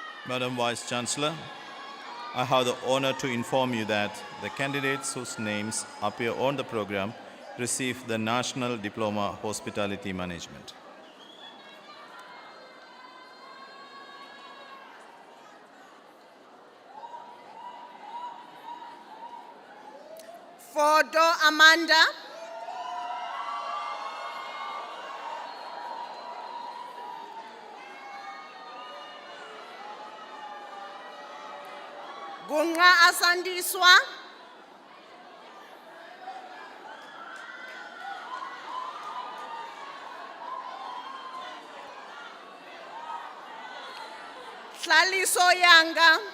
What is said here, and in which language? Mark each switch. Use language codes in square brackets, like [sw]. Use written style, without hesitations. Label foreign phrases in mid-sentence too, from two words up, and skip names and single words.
[en] Madam Vice Chancellor, I have the honor to inform you that the candidates whose names appear on the program receive the National Diploma Hospitality Management. For Do Amanda, Gunga Asandiswa, Tlaliso Yanga,